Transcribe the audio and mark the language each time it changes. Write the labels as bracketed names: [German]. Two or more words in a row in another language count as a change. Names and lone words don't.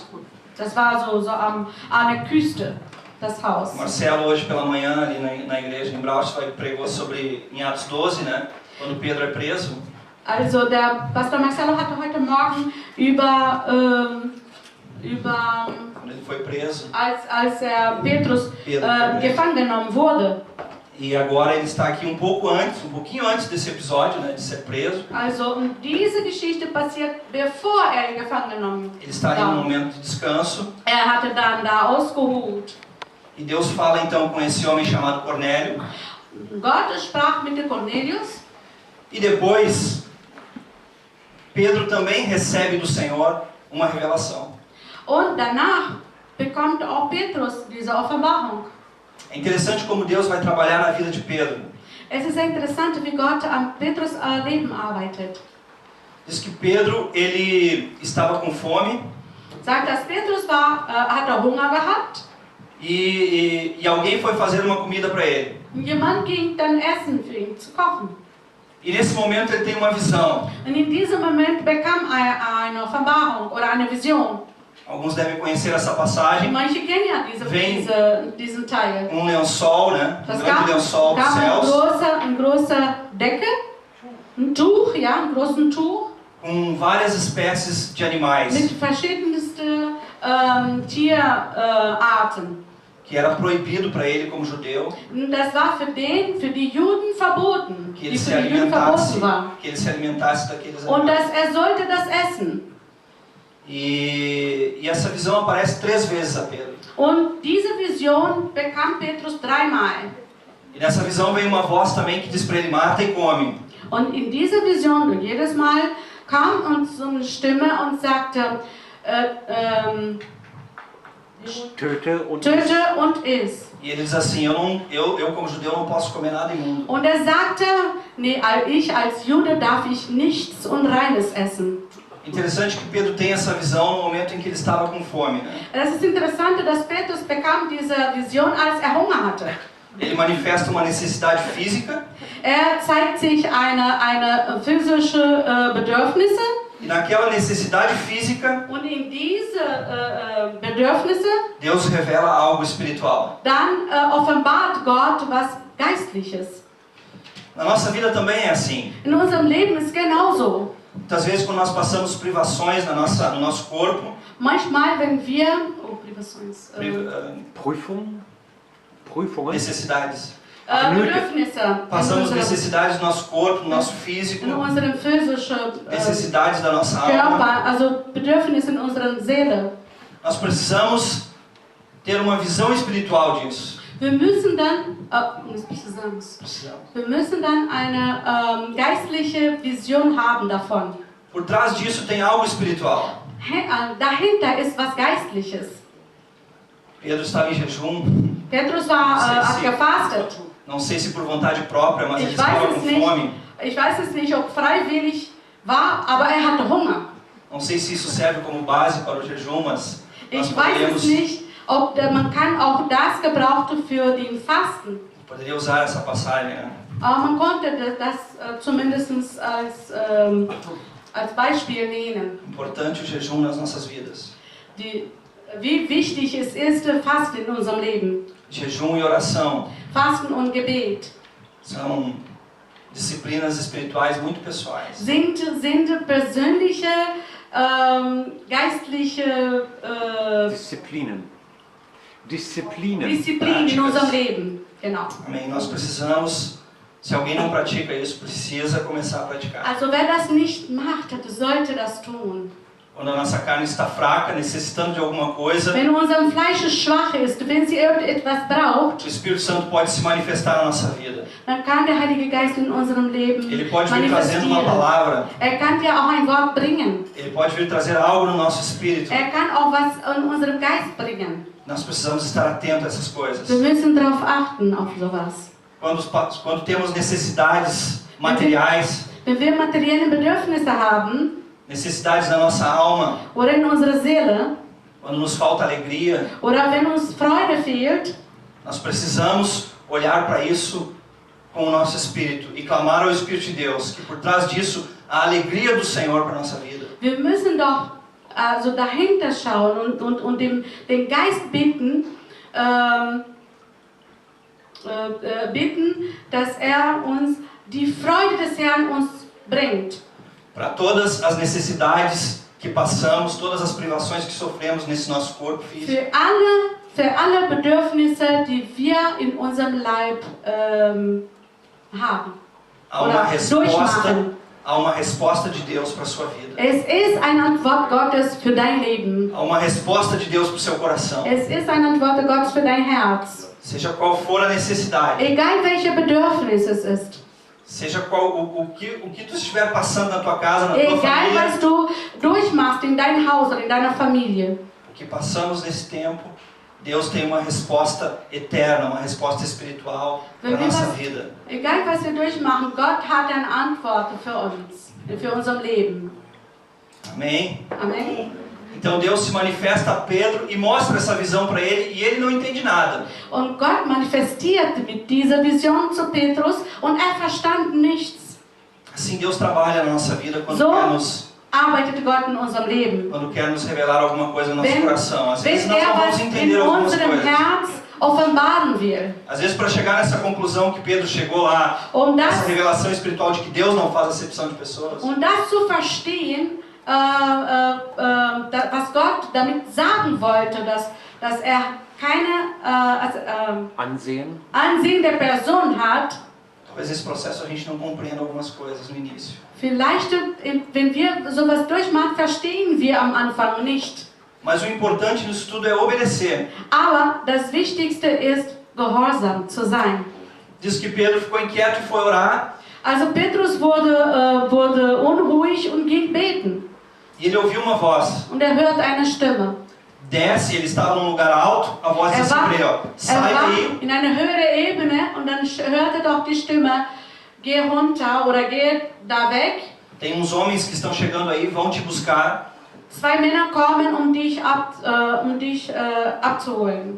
[German] Das war so an der Küste. Das Haus. [Portuguese] Marcelo hoje pela manhã ali na igreja em Braunschweig pregou sobre em Atos 12, né? Quando Pedro é preso. [German] Also der Pastor Marcelo hatte heute Morgen über [Portuguese] quando ele foi preso. [German] Als Petrus gefangen genommen wurde. [Portuguese] E agora ele está aqui um pouquinho antes desse episódio, né, de ser preso. [German] Also diese Geschichte passiert bevor gefangen genommen. [Portuguese] Ele está ali num momento de descanso. [German] Hatte dann da ausgeruht. [Portuguese] E Deus fala então com esse homem chamado Cornélio. [German] Gott sprach mit dem Cornelius. [Portuguese] E depois Pedro também recebe do Senhor uma revelação. [German] Und danach bekommt auch Petrus diese Offenbarung. [Portuguese] É interessante como Deus vai trabalhar na vida de Pedro. [German] Es ist interessant, wie Gott an Petrus Leben arbeitet. [Portuguese] Diz que Pedro ele estava com fome. [German] Sagt, dass Petrus hatte Hunger gehabt. [Portuguese] E alguém foi fazer uma comida para ele. [German] Jemand ging dann essen für ihn zu kochen. [Portuguese] E nesse momento ele tem uma visão. [German] Und in diesem Moment bekam eine Offenbarung oder eine Vision. [Portuguese] Alguns devem conhecer essa passagem. [German] Manche kennen ja diesen Teil. [Portuguese] Lençol, né? Grande lençol dos céus. [German] Eine große Decke, ein Tuch, ja, ein großes Tuch. [Portuguese] Com várias espécies de animais. [German] Mit verschiedensten Tierarten. [Portuguese] Que era proibido para ele como judeu. [German] Das war für die Juden verboten. [Portuguese] Que ele se alimentasse daqueles animais. [German] Und dass sollte das essen. [Portuguese] E essa visão aparece 3 vezes a Pedro. [German] Und diese Vision bekam Petrus 3-mal. [Portuguese] E nessa visão vem uma voz também que diz para ele: mata e come. [German] Und in dieser Vision und jedes Mal kam uns so eine Stimme und sagte, töte und iss. [Portuguese] E ele diz assim: eu como judeu não posso comer nada imundo. [German] Und sagte, nee, ich als Jude darf ich nichts Unreines essen. [Portuguese] Interessante que Pedro tem essa visão no momento em que ele estava com fome, né? [German] Das ist interessant, dass Petrus bekam diese Vision, als Hunger hatte. [Portuguese] Ele manifesta uma necessidade física [German] Zeigt sich eine physische Bedürfnisse [Portuguese] e naquela necessidade física [German] und in diese Bedürfnisse [Portuguese] Deus revela algo espiritual. [German] dann offenbart Gott was Geistliches. [Portuguese] Na nossa vida também é assim. [German] In unserem Leben ist genauso. [Portuguese] Muitas vezes quando nós passamos privações no nosso corpo, [German] Manchmal, wenn wir Prüfungen? [Portuguese] necessidades. [German] Bedürfnisse [Portuguese] Passamos necessidades do nosso corpo, do nosso físico, [German] in unserem physischen [Portuguese] necessidades da nossa alma. [German] Körper, also Bedürfnisse in unserer Seele. [Portuguese] Nós precisamos ter uma visão espiritual disso. [German] Wir müssen dann [Portuguese] Precisamos. [German] Wir müssen dann eine geistliche Vision haben davon. [Portuguese] Por trás disso tem algo espiritual. [German] Dahinter ist was Geistliches. [Portuguese] Pedro estava em jejum. [German] Petrus hat gefastet. [Portuguese] Não sei se por vontade própria, mas ele [German] Ich [Portuguese] estava [German] weiß [Portuguese] com [German] es nicht. [Portuguese] fome. [German] Ich weiß es nicht, ob freiwillig war, aber hatte Hunger. [Portuguese] Não sei se isso serve como base para o jejum, mas nós [German] Ich weiß es [Portuguese] poderíamos [German] nicht, ob man kann auch das gebrauchen für den Fasten. [Portuguese] poderia usar essa passagem, né? [German] Aber man konnte das zumindest als Beispiel nehmen. [Portuguese] Importante o jejum nas nossas vidas. [German] Wie wichtig es ist, Fasten in unserem Leben. [Portuguese] Jejum e oração [German] Fasten und Gebet [Portuguese] são disciplinas espirituais muito pessoais. [German] sind persönliche, geistliche Disziplinen. Disziplinen in unserem Leben. Genau. [Portuguese] Amém. Nós precisamos, se alguém não pratica isso, precisa começar a praticar. [German] Also wer das nicht macht, sollte das tun. [Portuguese] Quando a nossa carne está fraca, necessitando de alguma coisa, [German] Wenn unser Fleisch schwach ist, wenn sie irgendetwas braucht, [Portuguese] o Espírito Santo pode se manifestar na nossa vida. [German] dann kann der Heilige Geist in unserem Leben [Portuguese] Ele pode vir trazendo uma [German] manifestieren. [Portuguese] palavra. [German] Kann dir auch ein Wort bringen. [Portuguese] Ele pode vir trazer algo no nosso espírito. [German] Kann auch was in unserem Geist bringen. [Portuguese] Nós precisamos estar atentos a essas coisas. [German] Wir müssen darauf achten, auf sowas. [Portuguese] Quando temos necessidades materiais, [German] Wenn wir materielle Bedürfnisse haben, [Portuguese] necessidades da nossa alma, [German] oder in unserer Seele, [Portuguese] quando nos falta alegria, [German] oder wenn uns Freude fehlt, [Portuguese] nós precisamos olhar para isso com o nosso espírito e clamar ao Espírito de Deus, que por trás disso a alegria do Senhor para a nossa vida. [German] wir müssen doch also dahinter schauen und den Geist bitten, dass uns die Freude des Herrn uns bringt. [Portuguese] Para todas as necessidades que passamos, todas as privações que sofremos nesse nosso corpo físico. [German] Für alle Bedürfnisse, die wir in unserem Leib haben. [Portuguese] Há uma resposta de Deus para a sua vida. [German] Es ist eine Antwort Gottes für dein Leben. [Portuguese] Há uma resposta de Deus para o seu coração. [German] Es ist eine Antwort Gottes für dein Herz. [Portuguese] Seja qual for a necessidade. [German] Egal welche Bedürfnis es ist. [Portuguese] Seja o que tu estiver passando na tua casa, na tua [German] Egal [Portuguese] família. [German] was du durchmachst in deinem Haus oder in deiner Familie. [Portuguese] O que passamos nesse tempo, Deus tem uma resposta eterna, uma resposta espiritual para a nossa vida. [German] Egal was wir durchmachen, Gott hat eine Antwort für uns, für unser Leben. [Portuguese] Amém? [German] Amen. [Portuguese] Então Deus se manifesta a Pedro e mostra essa visão para ele e ele não entende nada. [German] Und Gott manifestierte mit dieser Vision zu Petrus und verstand nichts. [Portuguese] Assim Deus trabalha na nossa vida quando [German] arbeitet Gott in unserem Leben. [Portuguese] Quando quer nos revelar alguma coisa no nosso coração. Às vezes nós não [German] was [Portuguese] vamos entender [German] in [Portuguese] algumas [German] unserem [Portuguese] coisas. [German] Herz offenbaren will. [Portuguese] Às vezes para chegar nessa conclusão que Pedro chegou lá, essa revelação espiritual de que Deus não faz acepção de pessoas. [German] Und das zu verstehen, was Gott damit sagen wollte, dass keine Ansehen der Person hat. [Portuguese] Talvez esse processo a gente não compreenda algumas coisas no início. [German] Vielleicht, wenn wir sowas durchmachen, verstehen wir am Anfang nicht. [Portuguese] Mas o importante nisso tudo é obedecer. [German] Aber das Wichtigste ist, gehorsam zu sein. [Portuguese] Diz que Pedro ficou inquieto e foi orar. [German] Also Petrus wurde unruhig und ging beten. [Portuguese] E ele ouviu uma voz. [German] Und hört eine Stimme. [Portuguese] Desce, ele estava num lugar alto, a voz disse para ele, ó, sai daí. [German] In eine höhere Ebene und dann hörte doch die Stimme, geh runter oder geh da weg. [Portuguese] Tem uns homens que estão chegando aí, vão te buscar. [German] Zwei Männer kommen, dich abzuholen.